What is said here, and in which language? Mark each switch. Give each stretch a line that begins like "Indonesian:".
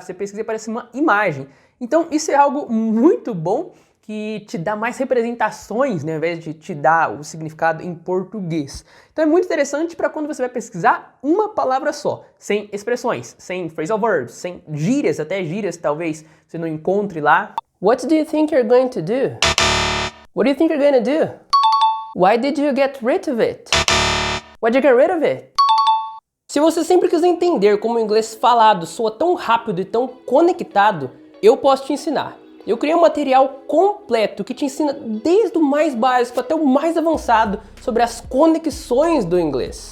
Portuguese: Você pesquisa e aparece uma imagem. Então isso é algo muito bom, que te dá mais representações, né, ao invés de te dar o significado em português. Então é muito interessante para quando você vai pesquisar uma palavra só, sem expressões, sem phrasal verbs, sem gírias, até gírias talvez você não encontre lá.
English: What do you think you're going to do? What do you think you're going to do? Why did you get rid of it? Why'd you get rid of it?
Portuguese: Se você sempre quiser entender como o inglês falado soa tão rápido e tão conectado, eu posso te ensinar. Eu criei um material completo que te ensina desde o mais básico até o mais avançado sobre as conexões do inglês.